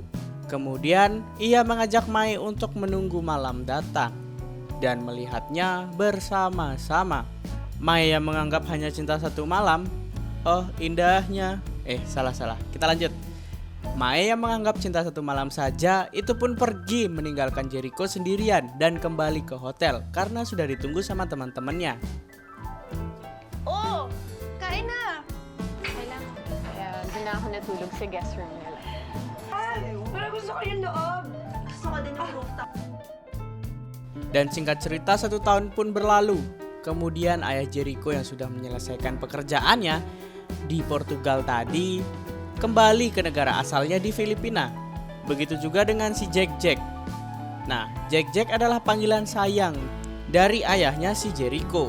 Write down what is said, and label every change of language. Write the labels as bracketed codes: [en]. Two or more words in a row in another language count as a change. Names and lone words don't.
[id] Kemudian, ia mengajak Mae untuk menunggu malam datang dan melihatnya bersama-sama. Mae yang menganggap hanya cinta 1 malam. Oh, indahnya. Salah. Kita lanjut. Mae yang menganggap cinta 1 malam saja, itu pun pergi meninggalkan Jericho sendirian dan kembali ke hotel karena sudah ditunggu sama teman-temannya. [tl] Oh, kain na. Kailangan. Kaya doon na ako natulog sa guest room nila. Ay, pero gusto ko yung loob. Gusto ko din yung rooftop. [id] Dan singkat cerita, 1 tahun pun berlalu. Kemudian ayah Jericho yang sudah menyelesaikan pekerjaannya di Portugal tadi kembali ke negara asalnya di Filipina. Begitu juga dengan si Jack. Nah, Jack adalah panggilan sayang dari ayahnya si Jericho.